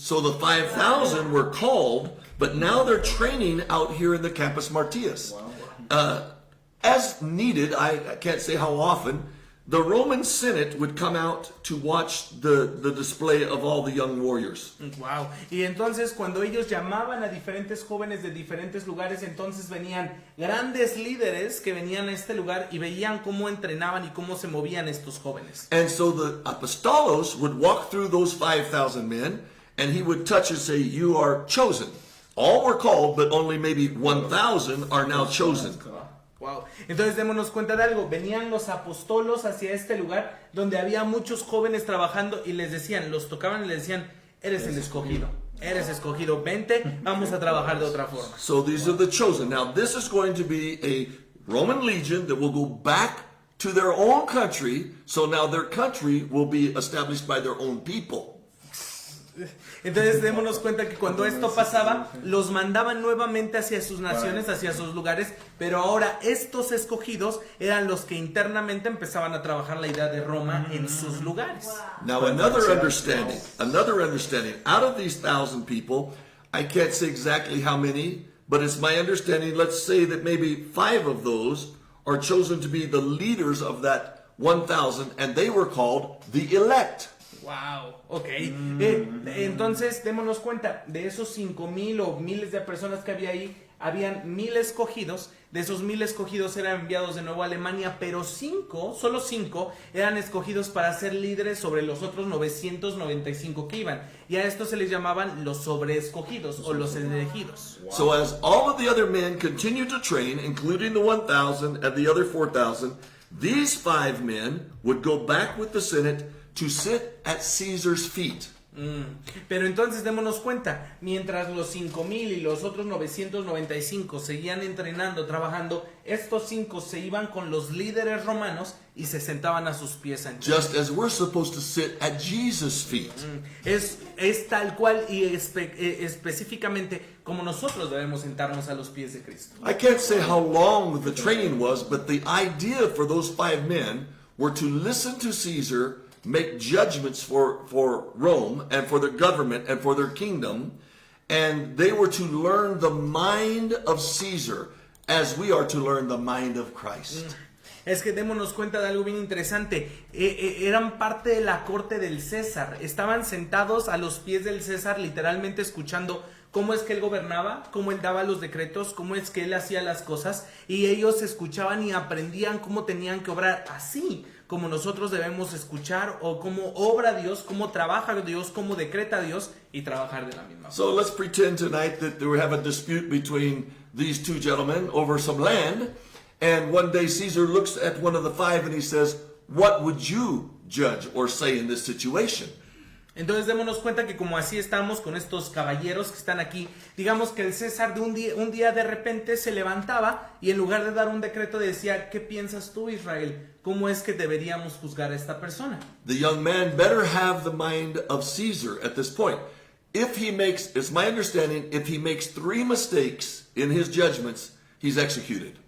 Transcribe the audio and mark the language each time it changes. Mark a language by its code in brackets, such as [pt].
[en] So the 5,000 were called, but now they're training out here in the Campus Martius. As needed, I can't say how often, the Roman Senate would come out to watch the display of all the young warriors. Wow. [es] Y entonces cuando ellos llamaban a diferentes jóvenes de diferentes lugares, entonces venían grandes líderes que venían a este lugar y veían cómo entrenaban y cómo se movían estos jóvenes. [en] And so the apostolos would walk through those 5,000 men, and he would touch and say, "You are chosen." All were called, but only maybe 1,000 are now chosen. Wow. [es] Entonces démonos cuenta de algo, venían los apostolos hacia este lugar donde había muchos jóvenes trabajando y les decían, los tocaban y les decían, eres el escogido, vente, vamos a trabajar de otra forma. [en] So these are the chosen. Now this is going to be a Roman legion that will go back to their own country, so now their country will be established by their own people. [es] Entonces démonos cuenta que cuando esto pasaba, los mandaban nuevamente hacia sus naciones, hacia sus lugares, pero ahora estos escogidos eran los que internamente empezaban a trabajar la idea de Roma en sus lugares. [en] Now another understanding, out of these 1,000 people, I can't say exactly how many, but it's my understanding, let's say that maybe 5 of those are chosen to be the leaders of that 1,000, and they were called the elect. Wow, ok. [es] Entonces, démonos cuenta, de esos 5,000 o miles de personas que había ahí, habían 1,000 escogidos. De esos 1,000 escogidos eran enviados de nuevo a Alemania, pero solo 5 eran escogidos para ser líderes sobre los otros 995 que iban. Y a estos se les llamaban los sobreescogidos o los elegidos. [en] Wow. So as all of the other men continued to train, including the 1,000 and the other 4,000, these 5 men would go back with the Senate to sit at Caesar's feet. [es] Pero entonces démonos cuenta, mientras los 5,000 y los otros 995 seguían entrenando, trabajando, estos 5 se iban con los líderes romanos y se sentaban a sus pies. [en] Just as we're supposed to sit at Jesus' feet. [es] Es tal cual y específicamente como nosotros debemos sentarnos a los pies de Cristo. [en] I can't say how long the training was, but the idea for those 5 men were to listen to Caesar, make judgments for Rome and for their government and for their kingdom, and they were to learn the mind of Caesar as we are to learn the mind of Christ. [es] Es que démonos cuenta de algo bien interesante. Eran parte de la corte del César. Estaban sentados a los pies del César, literalmente escuchando cómo es que él gobernaba, cómo él daba los decretos, cómo es que él hacía las cosas, y ellos escuchaban y aprendían cómo tenían que obrar, así como nosotros debemos escuchar o cómo obra Dios, cómo trabaja Dios, cómo decreta Dios y trabajar de la misma forma. [en] So let's pretend tonight that we have a dispute between these 2 gentlemen over some land, and one day Caesar looks at one of the 5 and he says, "What would you judge or say in this situation?" [es] Entonces démonos cuenta que como así estamos con estos caballeros que están aquí, digamos que el César de un día de repente se levantaba y en lugar de dar un decreto decía, ¿qué piensas tú, Israel? ¿Cómo es que deberíamos juzgar a esta persona? [en] The young man better have the mind of Caesar at this point. If he makes, it's my understanding, if he makes 3 mistakes in his judgments, he's executed.